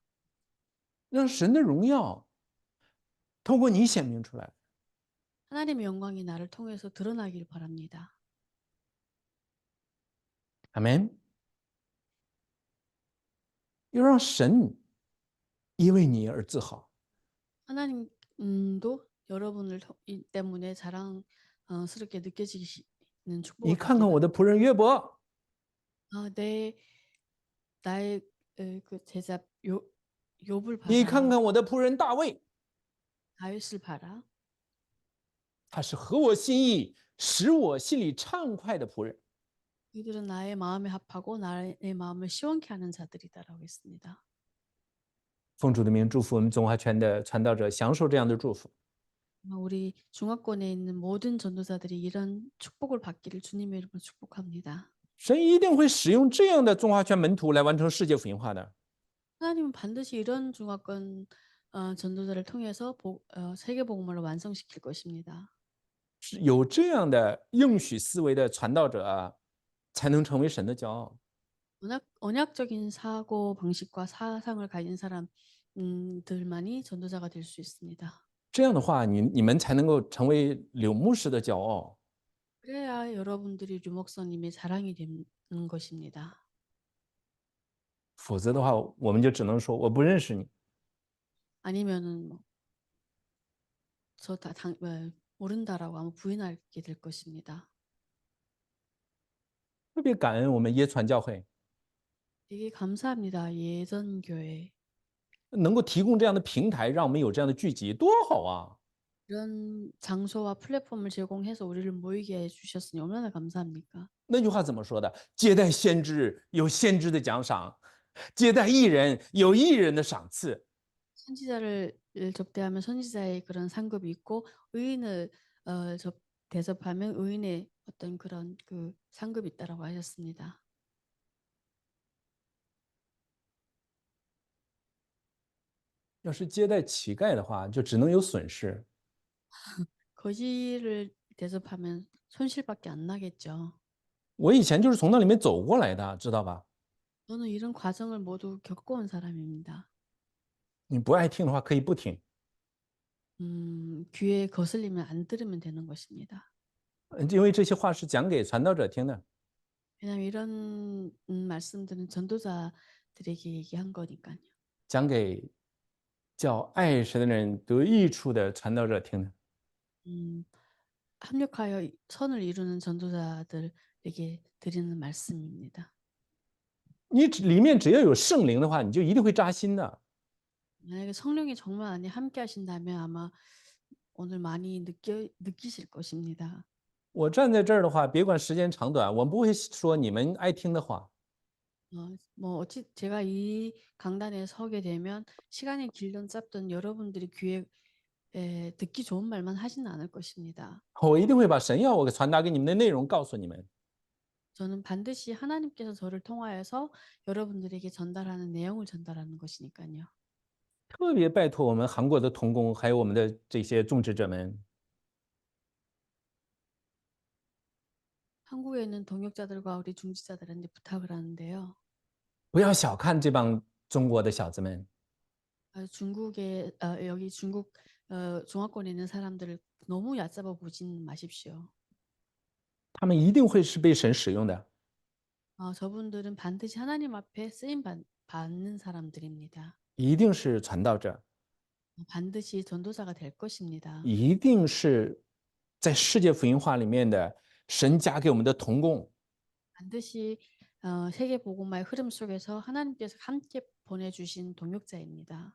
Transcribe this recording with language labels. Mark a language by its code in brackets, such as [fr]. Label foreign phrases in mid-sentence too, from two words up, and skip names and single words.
[zh] 让神的荣耀通过你显明出来。 [ko] 하나님의 영광이 나를 통해서 드러나길 바랍니다. [zh] 阿门。要让神因为你而自豪。 [ko] 하나님도 여러분을 때문에 자랑스럽게 느껴지는 [zh] 你 [ko] 축복을 [zh] 看看我的仆人约伯， [ko] 나의 그 제자 욥을 [zh] 你看 [ko] 봐라. [zh] 看我的仆人大卫， [ko] 다윗을 봐라. [zh] 他是合我心意，使我心里畅快的仆人。 [ko] 이들은 나의 마음에 합하고 나의 마음을 시원케 하는 자들이다라고 했습니다. [zh] 奉主的名祝福我们中华圈的传道者，享受这样的祝福。 [ko] 우리 중화권에 있는 모든 전도자들이 이런 축복을 받기를 주님의 이름으로 축복합니다. [zh] 神一定会使用这样的中华圈门徒来完成世界福音化的。 [ko] 하나님은 반드시 이런 중화권 전도자를 통해서 세계 복음을 완성시킬 것입니다. [zh] 有这样的应许思维的传道者，才能成为神的骄傲。 [ko] 언약적인 사고 방식과 사상을 가진 사람이 들만이 전도자가 될 수 있습니다. [zh] 这样的话，你们才能够成为柳牧师的骄傲。 [ko] 그래야 여러분들이 류 목사님의 자랑이 되는 것입니다. [zh] 否则的话，我们就只能说我不认识你。 [ko] 아니면은 뭐 저 다 모른다라고 아마 부인하게 될 것입니다. [zh] 特别感恩我们耶传教会 [ko] 되게 감사합니다. 예전 교회 [zh] 能够提供这样的平台，让我们有这样的聚集，多好啊！ [ko] 이런 장소와 플랫폼을 제공해서 우리를 모이게 해 주셨으니 얼마나 감사합니까? [zh] 那句话怎么说的？接待先知有先知的奖赏，接待艺人有艺人的赏赐。 [ko] 선지자를 접대하면 선지자의 그런 상급이 있고 의인을 대접하면 의인의 어떤 그런 그 상급이 있다라고 하셨습니다. [zh] 要是接待乞丐的话，就只能有损失。 [ko] 거지를 대접하면 손실밖에 안 나겠죠. [zh] 我以前就是从那里面走过来的，知道吧？ [ko] 저는 이런 과정을 모두 겪어온 사람입니다. [zh] 你不爱听的话，可以不听， [ko] 귀에 거슬리면 안 들으면 되는 것입니다. [zh] 因为这些话是讲给传道者听的。 [ko] 왜냐하면 이런 말씀들은 전도자들에게 얘기한 거니까요. [zh] 讲给叫爱神的人得益处的传道者听的。 [ko] 음, 합력하여 선을 이루는 전도자들에게 드리는 말씀입니다. [zh] 你里面只要有圣灵的话，你就一定会扎心的。 [ko] 만약에 성령이 정말 안에 함께 하신다면 아마 오늘 많이 느끼실 것입니다. [zh] 我站在这儿的话，别管时间长短，我不会说你们爱听的话。 [ko] 뭐 제가 이 강단에 서게 되면 시간이 길든 짧든 여러분들이 귀에 듣기 좋은 말만 하지는 않을 것입니다. [zh] 我一定会把神要我传达给你们的内容告诉你们。 [ko] 저는 반드시 하나님께서 저를 통하여서 여러분들에게 전달하는 내용을 전달하는 것이니까요. [zh] 特别拜托我们韩国的同工，还有我们的这些种植者们， [ko] 한국에 있는 동역자들과 우리 중지자들한테 부탁을 하는데요. [zh] 不要小看这帮中国的小子们， [ko] 여기 중국 중화권에 있는 사람들을 너무 얕잡아 보진 마십시오. [zh] 他们一定会是被神使用的。 [ko] 저분들은 반드시 하나님 앞에 쓰임 받는 사람들입니다. [zh] 一定是传道者， [ko] 반드시 전도자가 될 것입니다. [zh] 一定是在世界福音化里面的神加给我们的同工， [ko] 반드시 세계 복음화의 흐름 속에서 하나님께서 함께 보내주신 동역자입니다.